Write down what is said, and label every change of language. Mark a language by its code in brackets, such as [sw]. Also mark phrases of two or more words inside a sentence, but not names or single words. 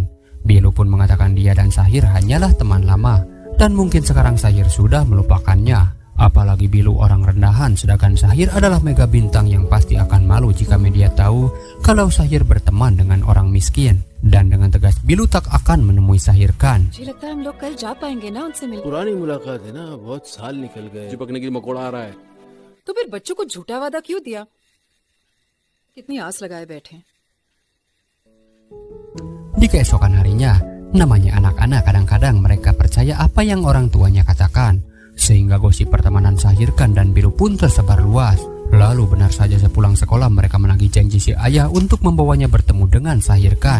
[id] Bilu pun mengatakan dia dan Shahir hanyalah teman lama. Dan mungkin sekarang Shahir sudah melupakannya. Apalagi Bilu orang rendahan, sedangkan Shahir adalah mega bintang yang pasti akan malu jika media tahu kalau Shahir berteman dengan orang miskin. Dan dengan tegas Bilu tak akan menemui Shahir Khan. [hi] पुरानी मुलाकात है ना, बहुत साल निकल गए। चिपकने की मकोड़ा आ रहा है तो फिर बच्चों को झूठा वादा क्यों दिया? कितनी आस लगाए बैठे। [id] Di keesokan harinya, namanya anak-anak kadang-kadang mereka percaya apa yang orang tuanya katakan. Sehingga gosip pertemanan Shahir Khan dan Bilu pun tersebar luas. Lalu benar saja sepulang sekolah mereka menagih janji si ayah untuk membawanya bertemu dengan Shahir Khan.